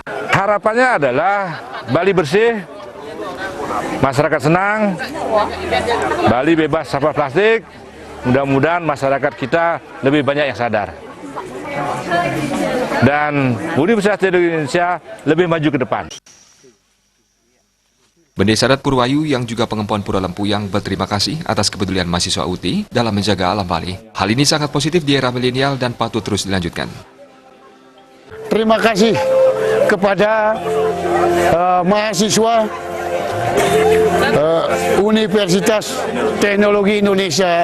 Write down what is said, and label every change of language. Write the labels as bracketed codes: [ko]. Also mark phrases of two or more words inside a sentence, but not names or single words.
[id] Harapannya adalah Bali bersih, masyarakat senang, Bali bebas sampah plastik, mudah-mudahan masyarakat kita lebih banyak yang sadar. Dan Universitas Teknologi Indonesia lebih maju ke depan. Bendesa adat Purwayu yang juga pengepuan Pura Lempuyang berterima kasih atas kepedulian mahasiswa UTI dalam menjaga alam Bali. Hal ini sangat positif di era milenial dan patut terus dilanjutkan. Terima kasih kepada mahasiswa Universitas Teknologi Indonesia.